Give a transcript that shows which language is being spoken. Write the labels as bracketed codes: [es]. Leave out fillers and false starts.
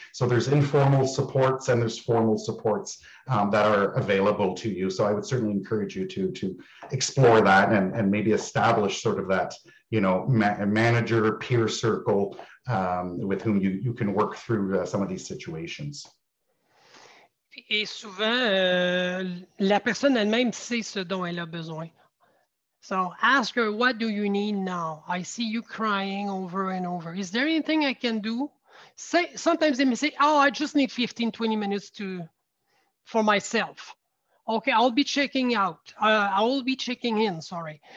[en] So there's informal supports and there's formal supports that are available to you. So I would certainly encourage you to explore that and maybe establish sort of that, manager peer circle with whom you can work through some of these situations. [fr] Et souvent, la personne elle-même sait ce dont elle a besoin. [en] So ask her, what do you need now? I see you crying over and over. Is there anything I can do? Sometimes they may say, oh, I just need 15, 20 minutes for myself. Okay, I'll be checking out. I will be checking in, sorry.